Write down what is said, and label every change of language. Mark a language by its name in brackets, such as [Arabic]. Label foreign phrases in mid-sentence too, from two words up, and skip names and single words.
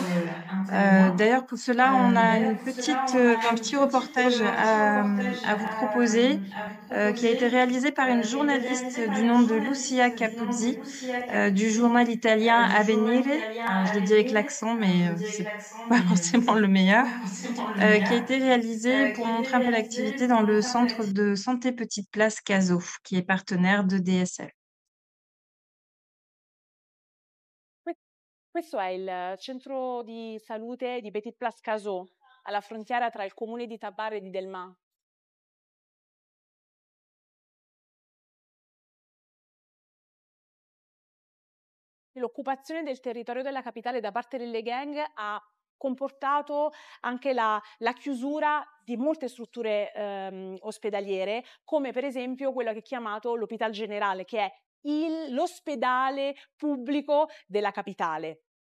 [French] D'ailleurs, pour cela, on a un petit reportage à vous proposer qui a été réalisé par une journaliste du nom de Lucia Capuzzi du journal italien Avvenire. Je le dis avec l'accent, mais c'est pas forcément le meilleur. Qui a été réalisé pour montrer un peu l'activité dans le centre de santé Petite Place Caso, qui est partenaire de DSF. [Italian] Questo è il centro di salute di Petite Place Caso, alla frontiera tra il comune di Tabarre e di Delmas. L'occupazione del territorio della capitale da parte delle gang ha comportato anche la chiusura di molte strutture ospedaliere, come per esempio quello che è chiamato l'Hôpital Général, che è l'ospedale pubblico della capitale.